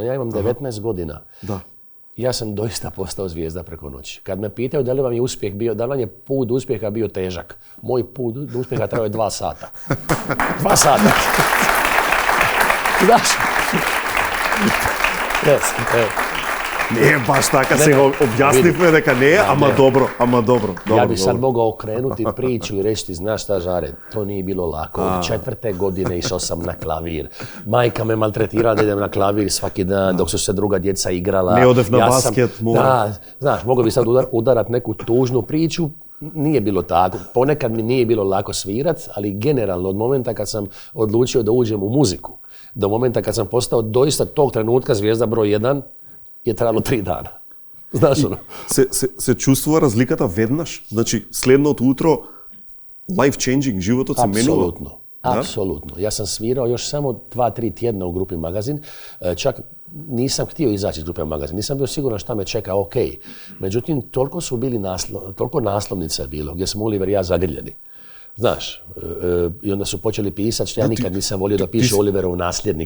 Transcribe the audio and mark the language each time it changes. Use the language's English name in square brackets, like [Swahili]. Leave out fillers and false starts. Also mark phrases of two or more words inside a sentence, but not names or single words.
[Croatian] Ja imam 19 godina. Da. Ja sam doista postao zvijezda preko noći. Kad me pitaju da li vam je uspjeh bio, da li vam je put uspjeha bio težak, moj put uspjeha trajao je 2 sata. 2 sata. Znaš? Yes. [Macedonian] Не е баш така, сега објаснивме дека не е, ама добро. [Croatian] Ja bi sad mogao okrenuti priču i reći ti, znaš šta, Žare, to nije bilo lako. Od 4. godine išao sam na klavir. Majka me maltretirala da idem na klavir svaki dan dok su se druga djeca igrala. [Macedonian] Не одев на баскет, [Croatian] Da, znaš, mogao bi sad udarat neku tužnu priču. Nije bilo tako. Ponekad mi nije bilo lako svirat, ali generalno od momenta kad sam odlučio da uđem u muziku, do momenta kad sam postao doista tog trenutka zvijezda broj 1, je trajalo 3 dana. Znaš ono? [Macedonian] Se чувствува разликата веднаш? Значи, следното утро, life-changing, животот се менува? [Croatian] Apsolutno. Ja sam svirao još samo 2-3 tjedna u grupi Magazin. Čak nisam htio izaći iz grupe Magazin. Nisam bio siguran šta me čeka, ok. Međutim, toliko naslovnica je bilo, gdje smo Oliver i ja zagrljeni. Znaš, i onda su počeli pisati što ja nikad nisam volio da piše Oliverov nasljednik.